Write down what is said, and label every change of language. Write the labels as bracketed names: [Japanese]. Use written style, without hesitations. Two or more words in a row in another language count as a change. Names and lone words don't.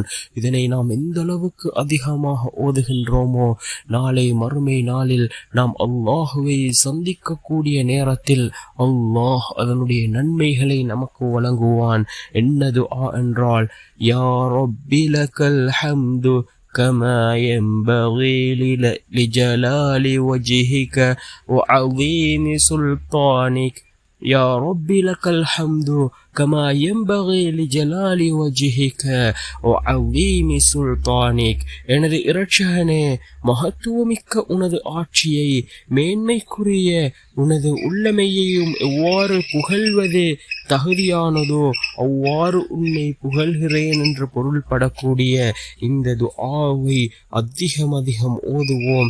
[Tamil] இதனை நாம் எந்த அளவுக்கு அதிகமாக ஓதுகின்றோமோ, நாளை மறுமை நாளில் நாம் அல்லாஹுவை சந்திக்கக்கூடிய நேரத்தில் அல்லாஹ் அதனுடைய நன்மைகளை நமக்கு வழங்குவான். என்ன துஆ என்றால், [Arabic] يا ربي لك الحمد كما ينبغي لجلال وجهك وعظيم سلطانك. يا رب لك الحمد كما ينبغي لجلال وجهك وعظيم سلطانك. [Tamil] எனது இரட்சகனே, மகத்துவமிக்க உனது ஆட்சியை, மேன்மைக்குரிய உனது உள்ளமையையும் எவ்வாறு புகழ்வது தகுதியானதோ அவ்வாறு உன்னை புகழ்கிறேன் என்று பொருள்படக்கூடிய இந்த துஆவை அதிகம் ஓதுவோம்.